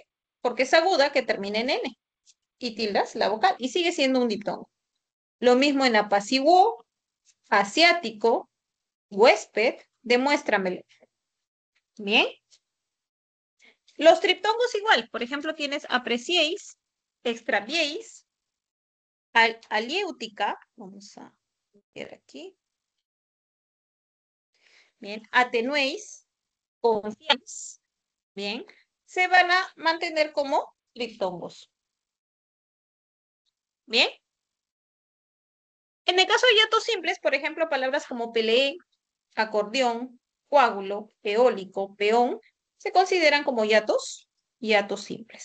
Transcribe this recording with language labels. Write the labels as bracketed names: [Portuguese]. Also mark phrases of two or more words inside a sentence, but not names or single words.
[Spanish] Porque es aguda que termina en N y tildas la vocal y sigue siendo un diptongo. Lo mismo en apaciguó, asiático, huésped, demuéstramelo. Bien. Los triptongos igual, por ejemplo, tienes apreciéis, extraviéis, aliéutica, vamos a ver aquí. Bien, atenuéis, confiáis, bien, se van a mantener como triptongos. Bien. En el caso de hiatos simples, por ejemplo, palabras como peleé, acordeón, coágulo, eólico, peón, se consideran como hiatos simples.